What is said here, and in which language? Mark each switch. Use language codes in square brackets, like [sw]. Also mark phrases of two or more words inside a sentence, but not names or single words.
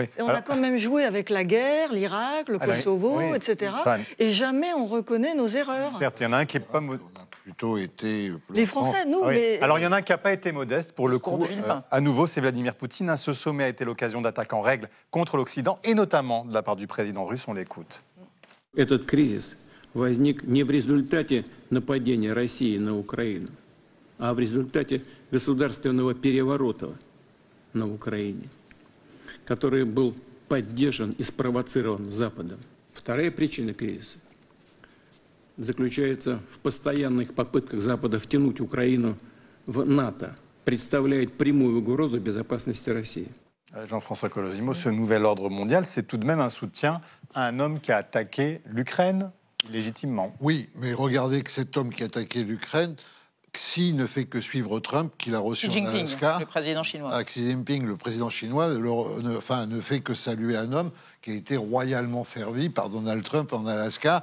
[fr] Et on a quand même joué avec la guerre, l'Irak, le Kosovo, etc. Et jamais on reconnaît nos erreurs. Certes, il y en a un qui n'est pas... plutôt été... Les Français, nous, mais... Alors, il y en a un qui n'a pas été modeste, pour le coup. À nouveau, c'est Vladimir Poutine. Ce sommet a été l'occasion d'attaques en règle contre l'Occident, et notamment de la part du président russe. On l'écoute. [ru] Этот кризис возник не в результате нападения России на Украину, а в результате государственного переворота на Украине, который был поддержан и спровоцирован Западом. Вторая причина кризиса заключается в постоянных попытках Запада втянуть Украину в НАТО, представляет прямую угрозу безопасности России. [fr] Jean-François Colosimo, ce nouvel ordre mondial, c'est tout de même un soutien à un homme qui a attaqué l'Ukraine légitimement. Oui, mais regardez que cet homme qui a attaqué l'Ukraine, Xi ne fait que suivre Trump, qu'il a reçu en Alaska. Le président chinois. Xi Jinping, le président chinois, ne fait que saluer un homme qui a été royalement servi par Donald Trump en Alaska.